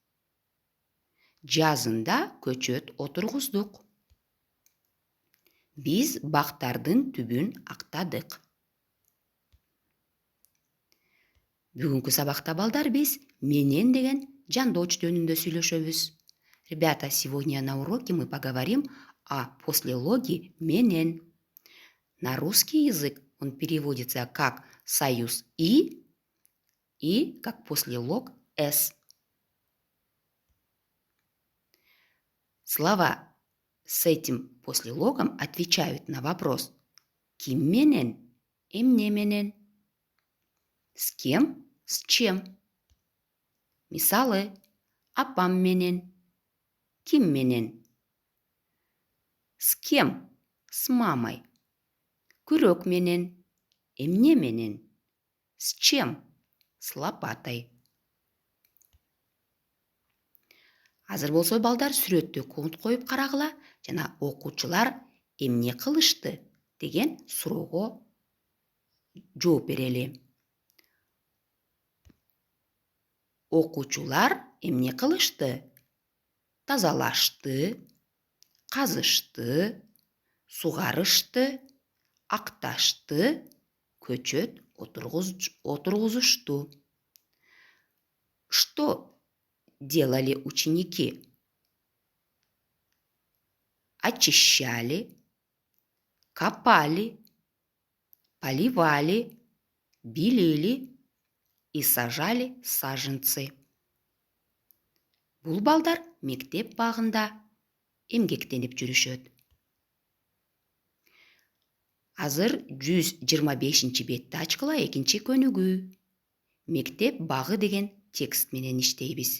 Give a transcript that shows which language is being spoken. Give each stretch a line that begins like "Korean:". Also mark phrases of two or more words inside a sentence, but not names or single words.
Kyrgyz: Жазында көчөт отургуздук. Биз бактардын түбүн актадык. Бүгүнкү сабакта балдар биз менен деген жандооч жөнүндө сүйлөшөбүз.
Russian: Ребята, сегодня на уроке мы поговорим о послелоге менен. На русский язык он переводится как союз и как послелог с. Слова с этим послелогом отвечают на вопрос
Kyrgyz: ким менен, эмне менен,
Russian: с кем, с чем.
Kyrgyz: Мисалы, апам менен, ким менен,
Russian: с кем, с мамой,
Kyrgyz: күрөк менен, эмне менен,
Russian: с чем, с лопатой.
Kyrgyz: Азыр болсо балдар сүрөттү конт коюп карагыла жана окуучулар эмне кылышты деген суроого жооп берели. Окуучулар эмне кылышты? Тазалашты, казышты, сугарышты, акташты, көчөт отургузушту.
Russian: Что делали ученики? Очищали, копали, поливали, белили и сажали саженцы.
Kyrgyz: Бул балдар мектеп багында эмгектенип жүрүшөт. Азыр 125 бетти ачкыла экинчи көнүгүү. Мектеп багы деген текст менен иштейбиз.